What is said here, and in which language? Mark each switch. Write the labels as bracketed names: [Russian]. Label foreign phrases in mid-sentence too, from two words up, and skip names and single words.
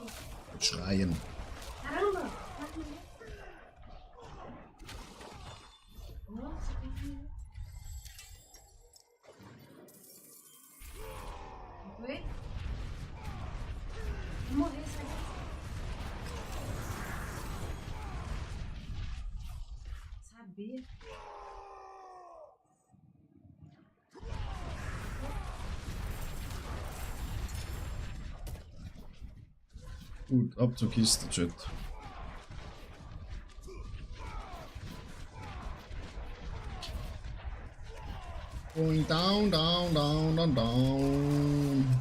[German] Mit Schreien. [Portuguese] Caramba! Nossa, que foi? Vou morrer, sabe? Sabia. [German] Gut, ab zur Kiste, Chat. [English] Going down, down, down, down, down.